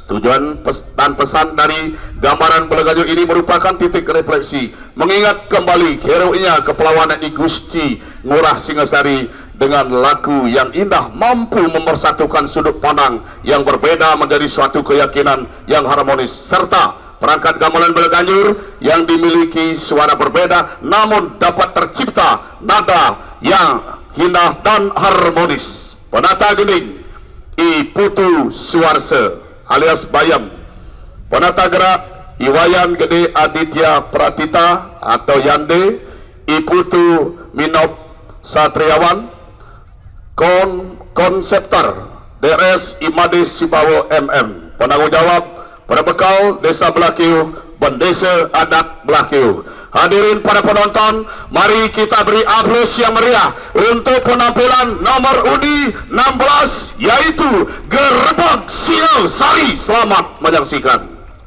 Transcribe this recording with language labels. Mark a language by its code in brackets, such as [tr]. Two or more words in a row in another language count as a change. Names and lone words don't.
[id] Tujuan dan pesan dari gambaran Bleganjur ini merupakan titik refleksi mengingat kembali heroiknya kepelawanan I Gusti Ngurah Singasari dengan laku yang indah mampu memersatukan sudut pandang yang berbeda menjadi suatu keyakinan yang harmonis, serta perangkat gamelan Bleganjur yang dimiliki suara berbeda namun dapat tercipta nada yang indah dan harmonis. Penata gending I Putu Suarse alias Bayam, penata gerak Iwayan Gede Aditya Pratita atau Yande, I Putu Minop Satriawan, konseptor DRS Imade Sibawo MM, penanggung jawab Perbekal Desa Blakiuh, Bendesa Adat Blakiuh. Hadirin para penonton, mari kita beri aplaus yang meriah untuk penampilan nomor undi 16 yaitu Gerebek Singasari. Selamat menyaksikan.